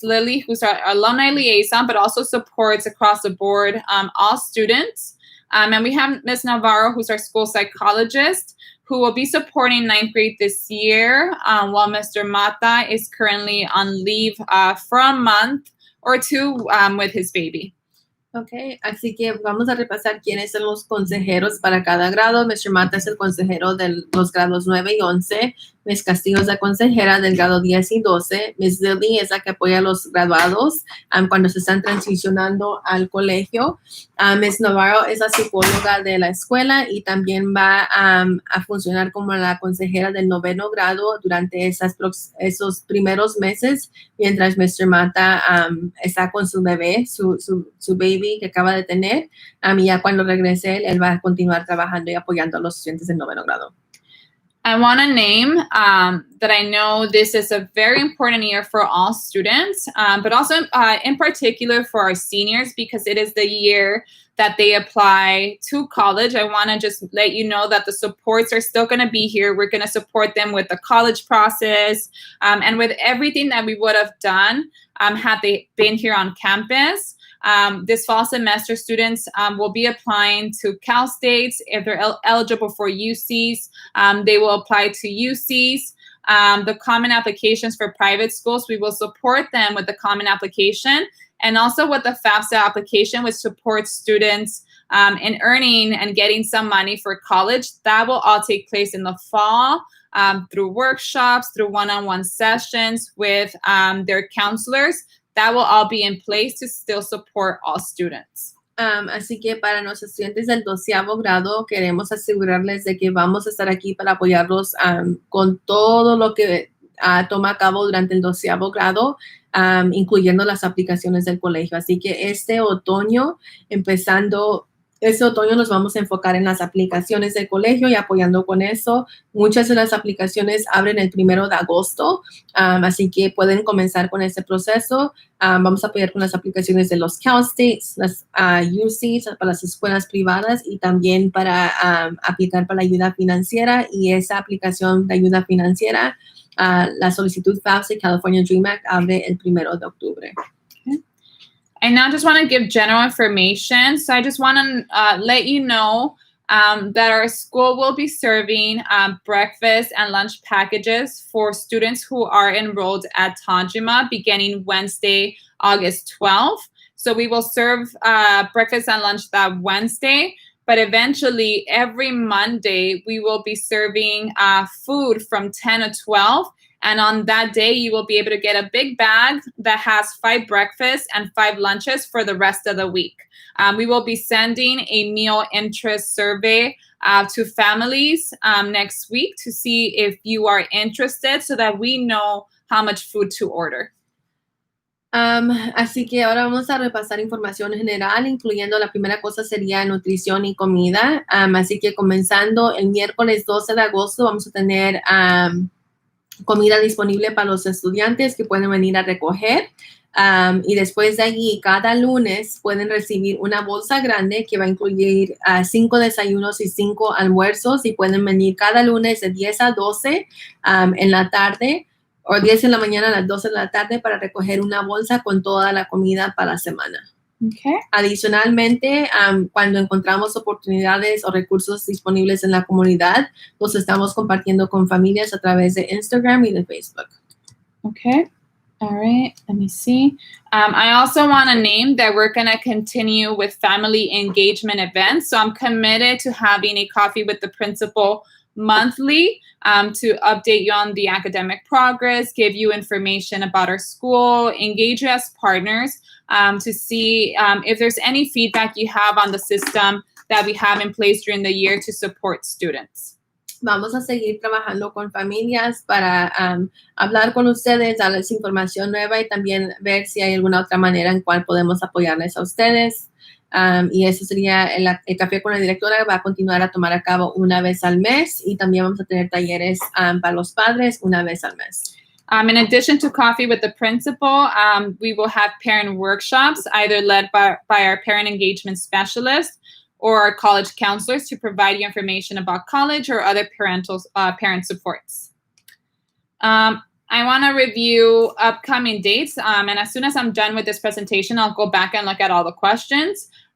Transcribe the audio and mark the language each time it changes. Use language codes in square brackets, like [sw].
[en] Lily, who's our alumni liaison, but also supports across the board all students. And we have Ms. Navarro, who's our school psychologist, who will be supporting 9th grade this year, while Mr. Mata is currently on leave for a month or two with his baby. [es] Ok, así que vamos a repasar quiénes son los consejeros para cada grado. Mr. Mata es el consejero de los grados 9 y 11. Ms. Castillo es la consejera del grado 10 y 12. Ms. Lily es la que apoya a los graduados cuando se están transicionando al colegio. Ms. Navarro es la psicóloga de la escuela y también va a funcionar como la consejera del 9º grado durante esos primeros meses, mientras Mr. Mata está con su bebé, su baby que acaba de tener. Y ya cuando regrese, él va a continuar trabajando y apoyando a los estudiantes del 9º grado. [en] I want to name that I know this is a very important year for all students, but also in particular for our seniors, because it is the year that they apply to college. I want to just let you know that the supports are still going to be here. We're going to support them with the college process and with everything that we would have done had they been here on campus. This fall semester, students will be applying to Cal States. If they're eligible for UCs, they will apply to UCs. The common applications for private schools, we will support them with the common application and also with the FAFSA application, which supports students in earning and getting some money for college. That will all take place in the fall through workshops, through one-on-one sessions with their counselors. That will all be in place to still support all students. [es] Así que para los estudiantes del 12º grado queremos asegurarles de que vamos a estar aquí para apoyarlos con todo lo que toma a cabo durante el 12º grado, incluyendo las aplicaciones del colegio. Así que este otoño nos vamos a enfocar en las aplicaciones del colegio y apoyando con eso. Muchas de las aplicaciones abren el 1 de agosto, así que pueden comenzar con ese proceso. Vamos a apoyar con las aplicaciones de los Cal States, las UCs para las escuelas privadas y también para aplicar para la ayuda financiera. Y esa aplicación de ayuda financiera, la solicitud FAFSA California Dream Act abre el 1 de octubre. [en] Okay. I now just want to give general information. So I just want to let you know that our school will be serving breakfast and lunch packages for students who are enrolled at Tajima beginning Wednesday, August 12th. So we will serve breakfast and lunch that Wednesday, but eventually every Monday we will be serving food from 10 to 12. And on that day, you will be able to get a big bag that has 5 breakfasts and 5 lunches for the rest of the week. We will be sending a meal interest survey to families next week to see if you are interested so that we know how much food to order. [es] Así que ahora vamos a repasar información general, incluyendo la primera cosa sería nutrición y comida. Así que comenzando el miércoles 12 de agosto vamos a tener comida disponible para los estudiantes que pueden venir a recoger. Y después de allí, cada lunes pueden recibir una bolsa grande que va a incluir 5 desayunos y 5 almuerzos y pueden venir cada lunes de 10 a 12 en la tarde o 10 en la mañana a las 12 de la tarde para recoger una bolsa con toda la comida para la semana. [en] Okay. [es] Adicionalmente, cuando encontramos oportunidades o recursos disponibles en la comunidad, los estamos compartiendo con familias a través de Instagram y de Facebook. [en] Okay. All right. Let me see. I also want to name that we're going to continue with family engagement events. So I'm committed to having a coffee with the principal monthly to update you on the academic progress, give you information about our school, engage you as partners to see if there's any feedback you have on the system that we have in place during the year to support students. [es] Vamos a seguir trabajando con familias para hablar con ustedes, darles información nueva y también ver si hay alguna otra manera en cual podemos apoyarles a ustedes. Y eso sería el Café con la Directora. Va a continuar a tomar a cabo una vez al mes y también vamos a tener talleres para los padres una vez al mes. [en] In addition to coffee with the principal, we will have parent workshops, either led by our parent engagement specialist or our college counselors to provide you information about college or other parent supports. I want to review upcoming dates, and as soon as I'm done with this presentation, I'll go back and look at all the questions.